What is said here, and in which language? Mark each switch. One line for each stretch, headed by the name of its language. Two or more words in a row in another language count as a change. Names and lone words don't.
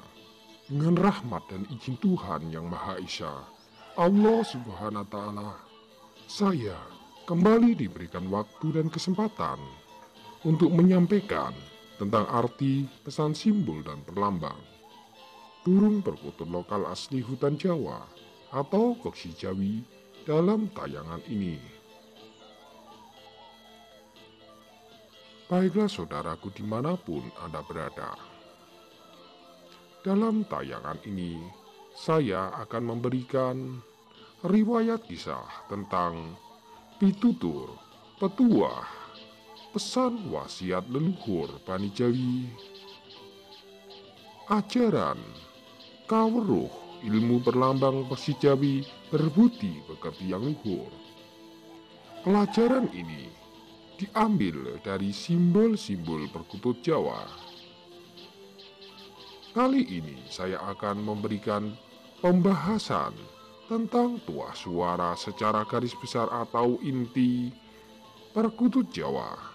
Indonesian: Dengan rahmat dan izin Tuhan Yang Maha Esa, Allah
Arabic: سبحانه وتعالى,
Indonesian: saya kembali diberikan waktu dan kesempatan untuk menyampaikan tentang arti pesan simbol dan perlambang burung perkutut lokal asli hutan Jawa atau Koksi Jawi dalam tayangan ini. Baiklah saudaraku dimanapun Anda berada. Dalam tayangan ini, saya akan memberikan riwayat kisah tentang pitutur, petuah, pesan wasiat leluhur Bani Jawi, ajaran, kaweruh, ilmu perlambang Koksi Jawi berbudi pekerti yang luhur. Pelajaran ini diambil dari simbol-simbol perkutut Jawa. Kali ini saya akan memberikan pembahasan tentang tuah suara secara garis besar atau inti perkutut Jawa.